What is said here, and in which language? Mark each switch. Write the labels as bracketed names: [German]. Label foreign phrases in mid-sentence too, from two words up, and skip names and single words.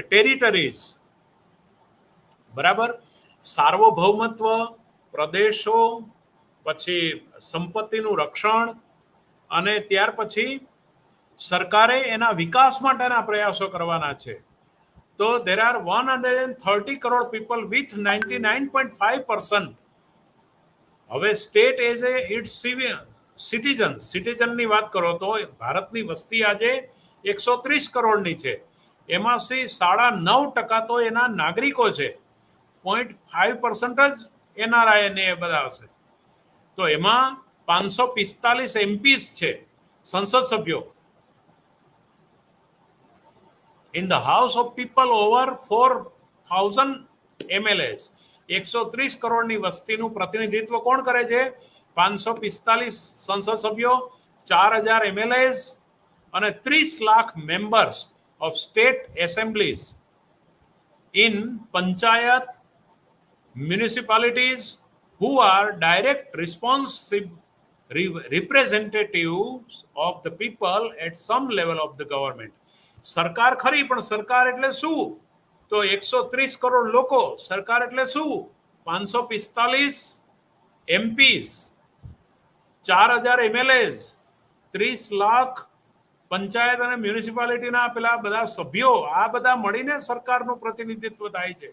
[Gujarati] ટેરિટરીઝ, બરાબર, સાર્વભૌમત્વ, પ્રદેશો, પછી સંપત્તિનું રક્ષણ, અને ત્યાર પછી સરકારે એના વિકાસ માટેના પ્રયાસો કરવાના છે. [English] તો there are 130 કરોડ પીપલ with 99.5%. [Gujarati] હવે [English] state as a its citizenની [Gujarati] વાત કરો તો ભારતની વસ્તી આજે 130 કરોડની છે. એમાંથી 9.5% તો એના નાગરિકો છે, 0.5% જ NRI ને એ બધા હશે. તો એમાં 545 MPs છે, સંસદ સભ્યો. [English] In the house of people over 4,000 MLAs. [Gujarati] 130 કરોડની વસ્તીનું પ્રતિનિધિત્વ કોણ કરે છે? 545 સંસદ સભ્યો, 4,000 MLAs, અને 30 લાખ [English] members of state assemblies in [Gujarati] પંચાયત, [English] municipalities, who are direct responsive representatives of the people at some level of the government. [Gujarati] સરકાર ખરી, પણ સરકાર એટલે શું? તો 130 કરોડ લોકો. સરકાર એટલે શું? 545 MPs, 4,000 MLAs, 30 લાખ પંચાયત અને મ્યુનિસિપાલિટીના પેલા બધા સભ્યો, આ બધા મળીને સરકારનું પ્રતિનિધિત્વ થાય છે.